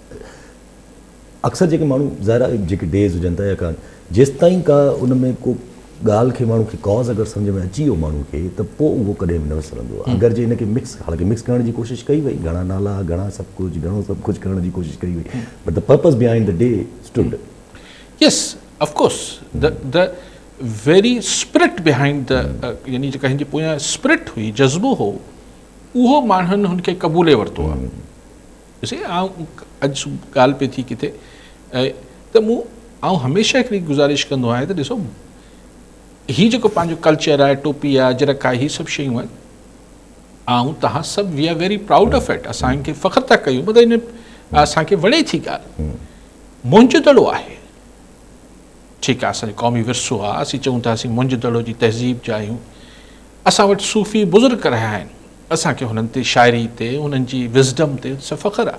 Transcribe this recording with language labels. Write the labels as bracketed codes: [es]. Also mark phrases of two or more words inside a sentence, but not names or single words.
[sd] अक्सर जेके माण्हू ज़ाहिर जेके डेज़ हुजनि था या कान, जेसिताईं का उन में को ॻाल्हि खे माण्हू खे कॉज़ अगरि सम्झ में अची वियो माण्हू खे, त पोइ उहो कॾहिं बि न विसरंदो आहे। अगरि जे हिनखे हालांकि मिक्स करण जी कोशिशि कई वई, घणा नाला, घणा घणो सभु कुझु करण जी कोशिशि कई वई, [en] But the purpose behind the day stood. Yes, of course, the very spirit behind the, [sd] यानी जेका हिन जी पोयां स्पिरिट हुई, जज़्बो हो, उहो माण्हुनि हुनखे क़बूले वरितो आहे। ॾिसे, अॼु ॻाल्हि पई थी किथे, त आउं हमेशह हिकिड़ी गुज़ारिश कंदो आहियां त ॾिसो, ही जेको पंहिंजो कल्चर आहे, टोपी आहे, अजरक आहे, ही सभु शयूं आहिनि, ऐं तव्हां सभु [en] we are very proud of it, [sd] असांखे फ़ख़्रु था कयूं, मतिलबु इन असांखे वणे थी ॻाल्हि, मुंहिंजो दड़ो आहे। ठीकु आहे, असांजो क़ौमी विरसो आहे, असीं चऊं था असीं मुंहिंजे दड़ो जी तहज़ीब जा आहियूं। असां वटि सूफ़ी बुज़ुर्ग रहिया आहिनि, असांखे हुननि ते शाइरी ते, हुननि जी विज़डम ते फ़ख़्रु आहे।